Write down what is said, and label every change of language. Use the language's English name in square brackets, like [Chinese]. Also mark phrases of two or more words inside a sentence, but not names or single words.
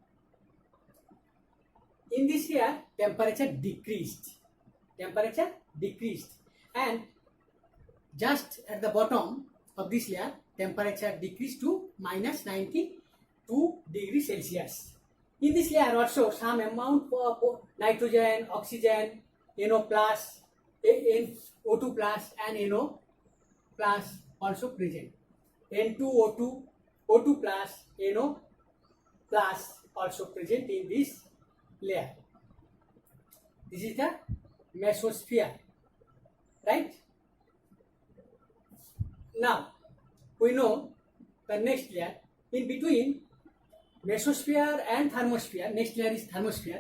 [English] In this layer, temperature decreased, and just at the bottom of this layer, temperature decreased to minus 92 degrees Celsius. In this layer also, some amount of nitrogen, oxygen, NO plus, O2 plus and NO plus also present. N2O2, O2 plus, NO plus also present in this layer. This is the mesosphere, right? Now, we know the next layer. In between mesosphere and thermosphere, next layer is thermosphere.